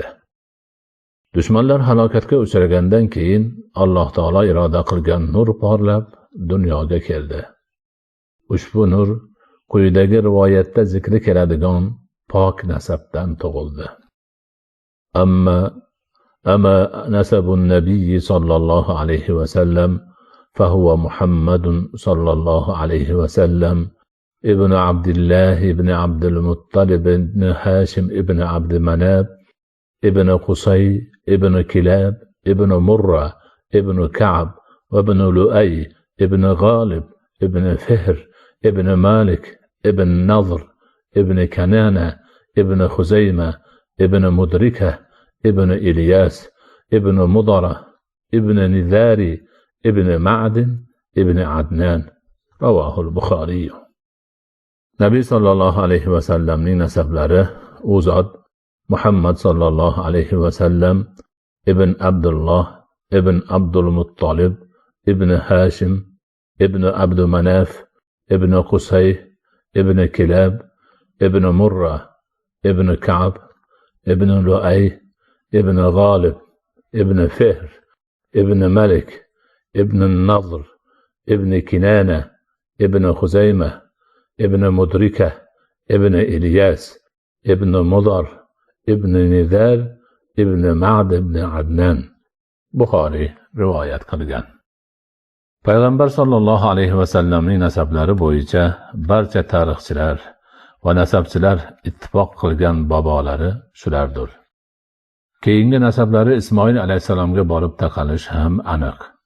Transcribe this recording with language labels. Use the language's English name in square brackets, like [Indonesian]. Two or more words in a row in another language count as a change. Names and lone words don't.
[Uzbek] Dushmanlar halokatga uchragandan keyin Alloh taolo iroda qilgan nur porlab dunyoga keldi. Ushbu nur quyidagi rivoyatda zikri keladigan pok nasabdan tug'ildi. [Arabic] أما نسب النبي صلى الله عليه وسلم فهو محمد صلى الله عليه وسلم بن عبد الله بن عبد المطلب بن هاشم بن عبد مناب بن قصي بن كلاب بن مرة بن كعب و بن لؤي بن غالب بن فهر بن مالك بن نضر بن كنانة بن خزيمة بن مدركة بن إلياس بن مضرة بن نزاري بن معدن بن عدنان. رواه البخاري. [Uzbek] Nabiy [Arabic] صلى الله عليه وسلم [Uzbek] nasablari u zot Muhammad [Arabic] صلى الله عليه وسلم [Uzbek] ibn Abdullah ibn Abdul Muttalib ibn Hashim ibn Abd Manaf ibn Qusay ibn Kilab ibn Murra ibn Ka'b ibn Lu'ay ibn Ghalib ibn Fihr ibn Malik ibn Nadhr ibn Kinana ibn Khuzayma ibn Mudrika ibn Ilyas ibn Mudar ibn Nidar ibn Ma'd ibn Adnan. Buxoriy rivoyat qilgan. Payg'ambar [Arabic] صلى الله عليه وسلم [Uzbek] nasablari bo'yicha barcha tarixchilar va nasabchilar ittifoq qilgan bobolari shulardir. Keyingi nasablari Ismoil alayhisalomga borib taqalish ham aniq.